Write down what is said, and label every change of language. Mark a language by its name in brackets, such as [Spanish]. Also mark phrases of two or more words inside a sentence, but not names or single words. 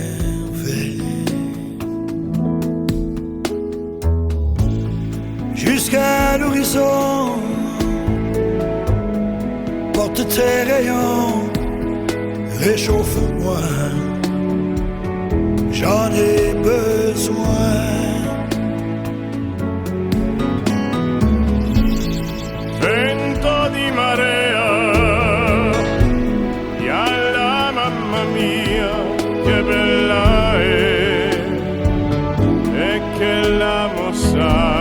[French] Jusqu'à l'horizon, porte tes rayons, réchauffe-moi, j'en ai besoin. [Italian] Vento di marea, yalla mamma mia, che bella è, e che l'amo sa.